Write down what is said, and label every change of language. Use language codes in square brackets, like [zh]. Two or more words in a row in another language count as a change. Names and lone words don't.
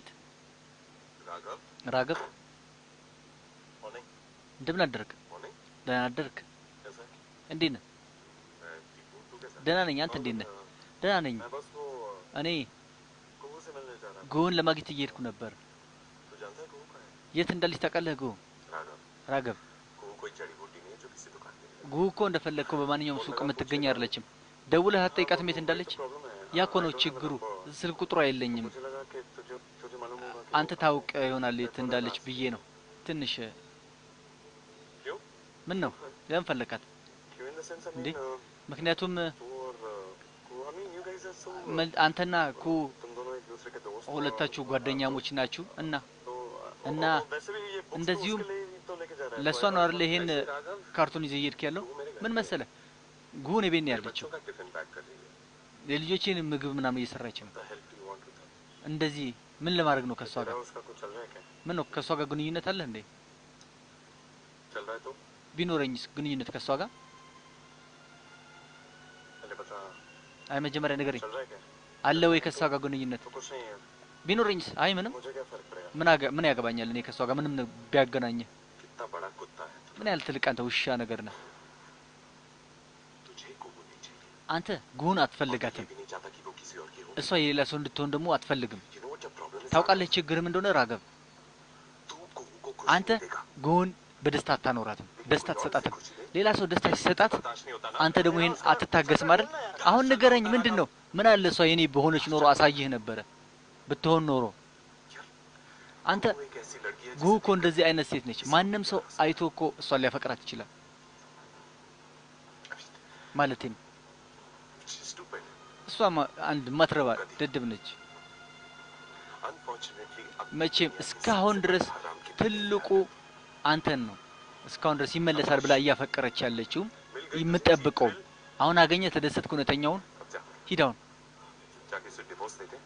[hi] राघव, [am] ራገብ [hi] मॉर्निंग, [am] እንደምን አደርክ? [hi] मॉर्निंग, [am] ደህና አደርክ? [hi] कैसा है? [am] እንዴት ነህ? [hi] मैं ठीक हूँ, तू कैसा है? [am] ደህና ነኝ። አንተ እንዴት ነህ? ደህና ነኝ። [hi] मैं बस वो [am] እኔ [hi] कुहू से मिलने जा रहा था। [am] ጉን ለማግኘት እየሄድኩ ነበር። [hi] तू जानता है कुहू कहाँ है? [am] የት እንዳለች ታውቃለህ? ጉ [hi] राघव, [am] ራገብ [hi] कुहू कोई जड़ी बूटी नहीं है जो किसी दुकान पे मिले। [am] ጉ እኮ እንደፈለግከው በማንኛውም ሱቅ የምትገኝ አይደለችም። ደውለህ አትጠይቃትም የት እንዳለች? [hi] प्रॉब्लम है। [am] ያ እኮ ነው ችግሩ። ስልክ ቁጥሯ የለኝም። [hi] मुझे लगा कि तुझे तुझे मालूम होगा कि [am] አንተ ታውቅ ይሆናል የት እንዳለች ብዬ ነው። ትንሽ [hi] क्यों? [am] ምን ነው ለምን ፈለካት? [en] क्यों in the sense I [am] እንዴ? [en] मीन [am] ምክንያቱም [hi] तू और कुहू [en] I mean you guys are so [am] አንተና ኩ [hi] तुम दोनों एक दूसरे के दोस्त हो। [am] ሁለታችሁ ጓደኛሞች ናችሁ እና [hi] तो [am] እና [hi] वैसे भी ये बुक्स [am] እንደዚሁም [hi] उसके लिए ही तो लेके जा रहा है। [am] ለሷ ነው አይደል ይሄን [hi] राघव [am] ካርቱን ይዘህ እየሄድክ ያለው? ምን መሰለ ጉን ቤት ነው ያለችው። [hi] बच्चों का टिफिन पैक कर रही है। [am] የልጆችን ምግብ ምናምን እየሰራች ነው። [en] The hell do you want with her? [am] እንደዚህ ምን ለማድረግ ነው ከሷ [hi] तेरा [am] ጋር? [hi] उसका कुछ चल रहा है क्या? [am] ምን ነው ከሷ ጋር ግንኙነት አለ እንዴ? [hi] चल रहा है तो [am] ቢኖረኝስ ግንኙነት ከሷ ጋር? [hi] पहले बता। [am] አይ መጀመሪያ ንገረኝ፣ [hi] चल रहा है क्या? [am] አለ ወይ ከሷ ጋር ግንኙነት? [hi] तो कुछ नहीं है। [am] ቢኖረኝስ? አይ ምንም፣ [hi] मुझे क्या फर्क पड़ेगा? [am] ምን ያገባኛል እኔ ከሷ ጋር ምንም ቢያገናኝ? [hi] कितना बड़ा कुत्ता है तू। [am] ምን ያህል ትልቅ አንተ ውሻ ነገር ነህ [hi] तुझे कुहू नहीं चाहिए। [am] አንተ። ጉን [hi] ये [am] አትፈልጋትም። [hi] भी नहीं चाहता कि वो किसी और की हो। [am] እሷ የሌላ ሰው እንድትሆን ደግሞ አትፈልግም። [en] You know what your problem is? [am] ታውቃለህ ችግር ምን እንደሆነ ራገብ? [hi] तू कुहू को खुश [am] አንተ [hi] नहीं देगा। [am] ጉን በደስታ አታኖራትም፣ ደስታ ትሰጣትም። ሌላ ሰው ደስታ ሲሰጣት [hi] बर्दाश्त नहीं होता ना। [am] አንተ ደግሞ ይሄን አትታገስም አይደል? አሁን ንገረኝ ምንድን ነው? ምን አለ እሷ የኔ በሆነች ኖሮ አሳይህ ነበረ ብትሆን ኖሮ። አንተ [hi] वो एक ऐसी लड़की है [am] ጉ እኮ እንደዚህ አይነት ሴት ነች። ማንም ሰው አይቶ እኮ እሷን ሊያፈቅራት ይችላል ማለቴ ነው። [en] She's stupid. [am] እሷ አንድ ማትረባ ደደብ ነች። [en] Unfortunately, अब [am] መቼም እስካሁን ድረስ [hi] हराम की [am] ትልቁ አንተን ነው። እስካሁን ድረስ ይመለሳል ብላ እያፈቀረች ያለችው የምጠብቀው። አሁን አገኘ ተደሰትኩ። እውነተኛውን [hi] अब जा [am] ሂድ፣ አሁን [hi] जाके उसे डिवोर्स दे दे।